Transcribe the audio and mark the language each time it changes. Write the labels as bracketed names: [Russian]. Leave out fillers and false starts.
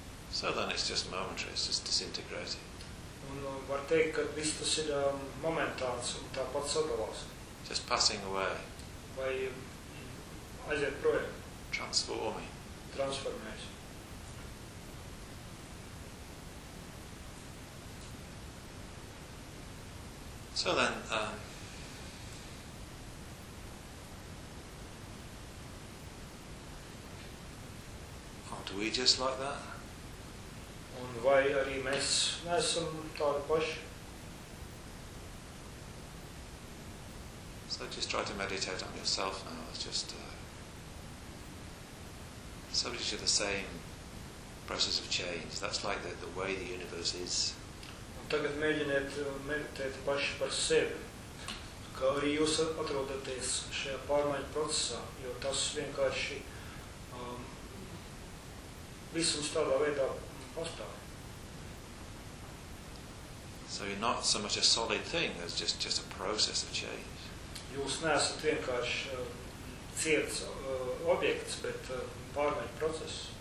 [English] So then it's just momentary, it's just disintegrating. [Latvian] Un var teikt, ka viss tas ir momentāns un tāpat sadalās. [English] Just passing away. [Latvian] Vai aiziet projām. [English] Transforming. [Latvian] Transformējas. [English] So then, do we just like that? [Latvian] Un vai arī mēs neesam tādi paši? [English] So just try to meditate on yourself now. It's just subject to the same process of change. That's like the way the universe is. [Latvian] Un tagad mēģiniet meditēt paši par sevi. Kā arī jūs atrodaties šajā pārmaiņu procesā, jo tas vienkārši visums tādā veidā pastāv. [English] So you're not so much a solid thing as just a process of change. [Latvian] Jūs neesat vienkārši ciets objekts, bet pārmaiņu process.